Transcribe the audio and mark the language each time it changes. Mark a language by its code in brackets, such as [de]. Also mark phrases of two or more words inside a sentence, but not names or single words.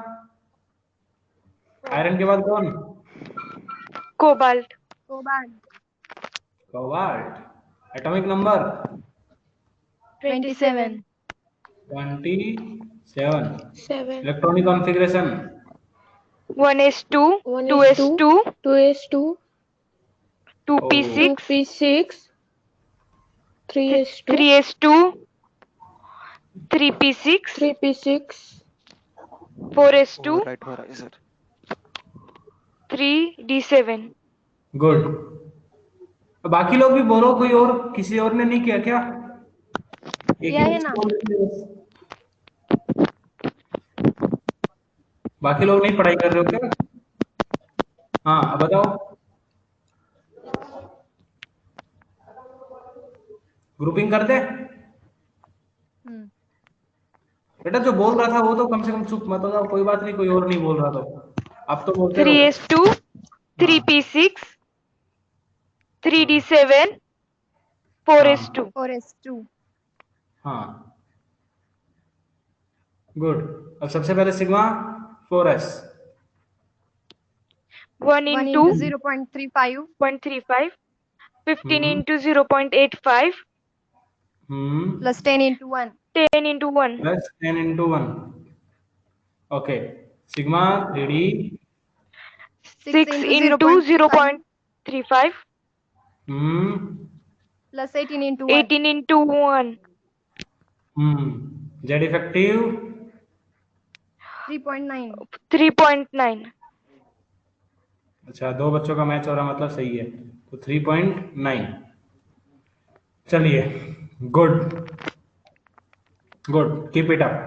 [hi] आयरन के बाद कौन? कोबाल्ट। कोबाल्ट। [en] atomic number [hi] 27 27। 7 [en] electronic configuration [hi] 1s2 1s2 2s2 2s2 2p6 2p6 3s2 3s2 3p6 3p6 4s2 राइट हो रहा है सर। 3d7। गुड। बाकी लोग भी बोलो, कोई और, किसी और ने नहीं किया क्या? एक किया ही है ना। बोल रहे थे बस। बाकी लोग नहीं पढ़ाई कर रहे हो क्या? हाँ अब बताओ, ग्रुपिंग कर दे। बेटा जो बोल रहा था वो तो कम से कम चुप मत हो जाओ, कोई बात नहीं, कोई और नहीं बोल रहा तो अब तो बोलते रहो। 3s2 3p6 3d7 4s2। 4s2 हाँ गुड। अब सबसे पहले सिग्मा 4s 1 1 into into 0.35 0.35 15 हम्म into 0.85 plus 10 into 1 10 into 1 प्लस 10 into 1। ओके, सिग्मा 3d 6 into 0.35 plus 18 into 1 18 into 1 [en] Z effective [hi] 3.9 3.9। अच्छा, दो बच्चों का मैच हो रहा मतलब सही है, तो 3.9। चलिए गुड गुड, [en] keep it up.